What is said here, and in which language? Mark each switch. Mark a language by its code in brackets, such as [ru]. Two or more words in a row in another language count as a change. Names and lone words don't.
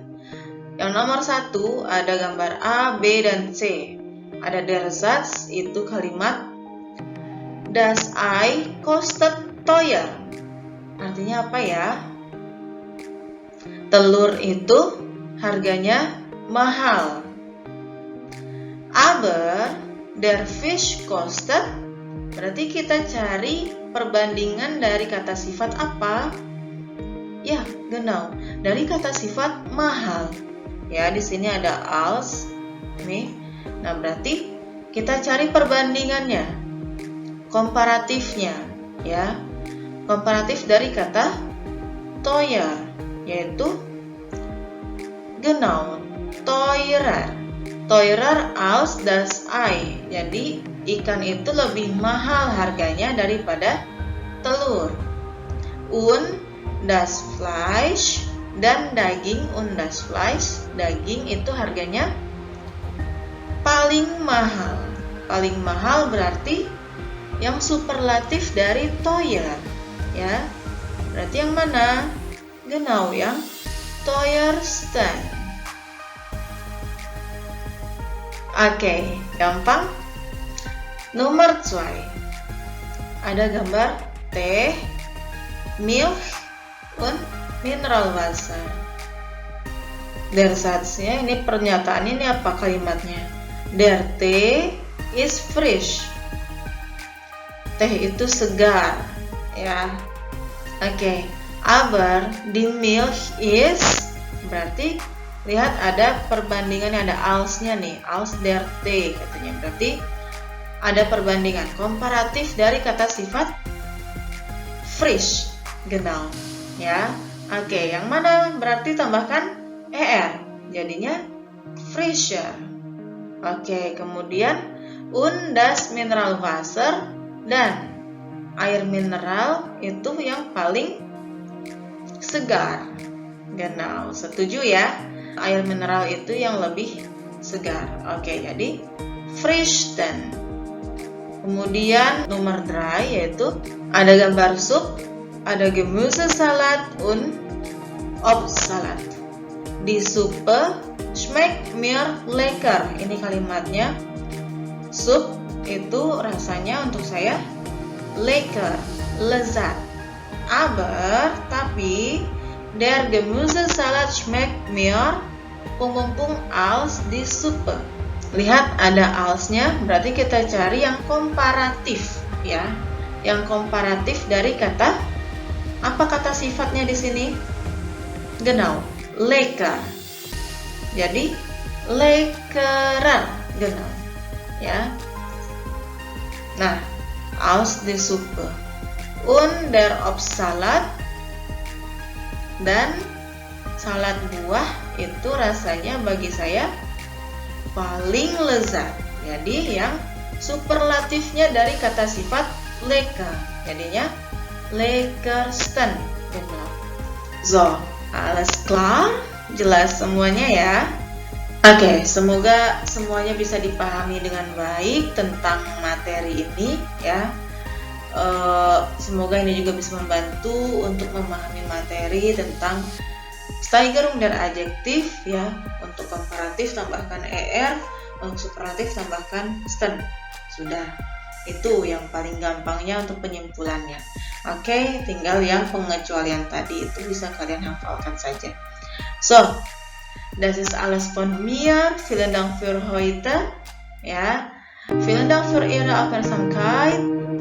[id] Yang nomor 1 ada gambar A, B, dan C. [de] Ada der Satz, [id] itu kalimat [de] Das Ei kostet teuer. [id] Artinya apa ya? Telur itu harganya mahal. [de] Aber der Fisch kostet, [id] berarti kita cari perbandingan dari kata sifat apa? Ya, genau. Dari kata sifat mahal. Ya, di sini ada als. Nih. Nah, berarti kita cari perbandingannya. Komparatifnya, ya. Komparatif dari kata teuer, yaitu [de] genau, teurer. Teurer als das Ei. [id] Jadi, ikan itu lebih mahal harganya daripada telur. [de] Und das Fleisch, [id] dan daging, [de] und das Fleisch, [id] daging itu harganya paling mahal. Paling mahal berarti yang superlatif dari teuer, ya. Berarti yang mana? Genau, yang teuersten. Oke, gampang. Nomor 2. Ada gambar teh, milk, [de] und Mineralwasser. Der Satznya, [id] ini pernyataan ini apa kalimatnya? [de] Der Tee is frisch. [id] Teh itu segar, ya. Oke. [de] Aber die Milch is, [id] berarti lihat ada perbandingannya, ada alsnya nih, [de] als der Tee katanya. [id] Berarti ada perbandingan komparatif dari kata sifat [de] frisch, genau, [id] ya. Oke, yang mana berarti tambahkan er, jadinya frischer. Oke, kemudian [de] und das Mineralwasser, [id] dan air mineral itu yang paling segar. Genau, setuju ya? Air mineral itu yang lebih segar. Oke, jadi frischsten. Kemudian nomor 3 yaitu ada gambar sup, ada [de] Gemüsesalat und Obstsalat. Die Suppe schmeckt mir lecker. [id] Ini kalimatnya. Sup itu rasanya untuk saya lecker, lezat. [de] Aber, tapi der Gemüsesalat schmeckt mir als die Suppe. [id] Lihat ada alsnya, berarti kita cari yang komparatif ya. Yang komparatif dari kata, apa kata sifatnya di sini? [de] Genau, lecker. [id] Jadi [de] leckerer, genau. [id] Ya. Nah, [de] als die Suppe. Und der Obstsalat, [id] dan salad buah itu rasanya bagi saya paling lezat. Jadi yang superlatifnya dari kata sifat lecker, jadinya leckersten. Benar. [de] So, alles klar? [id] Jelas semuanya ya? Oke, semoga semuanya bisa dipahami dengan baik tentang materi ini ya. Semoga ini juga bisa membantu untuk memahami materi tentang [de] Steigerung der Adjektif [id] ya. Untuk komparatif tambahkan er, untuk superlatif tambahkan sten. Sudah, itu yang paling gampangnya untuk penyimpulannya. Oke, tinggal yang pengecualian tadi itu bisa kalian hafalkan saja. [de] So, das ist alles von mir. Vielen Dank für heute. Ja, vielen Dank für Ihre Aufmerksamkeit.